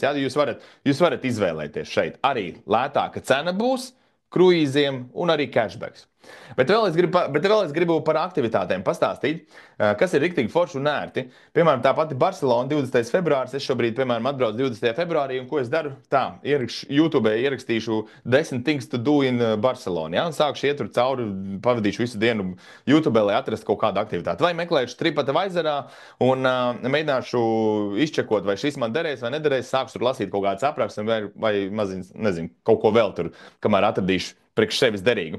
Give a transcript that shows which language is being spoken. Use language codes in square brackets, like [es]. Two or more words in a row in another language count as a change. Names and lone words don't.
[lv] Jā, jūs varat izvēlēties šeit. Arī lētāka cena būs kruīziem un arī cashbacks. Bet vēl es gribu par aktivitātēm pastāstīt, kas ir riktīgi forši un ērti. Piemēram, tā pati Barcelona, 20. februāris. Es šobrīd, piemēram, atbraucu 20. februārī, un ko es daru? Tā, YouTube ierakstīšu [en] 10 things to do in Barcelona. [lv] Ja? Un sākšu iet tur cauri, pavadīšu visu dienu YouTube, lai atrastu kaut kādu aktivitāti. Vai meklēšu TripAdvisorā un mēģināšu izčekot, vai šis man derēs vai nederēs. Sākšu tur lasīt kaut kādas aprakstus vai mazins, nezinu, kaut ko vēl tur, kamēr atradīšu priekš sevis derīgu.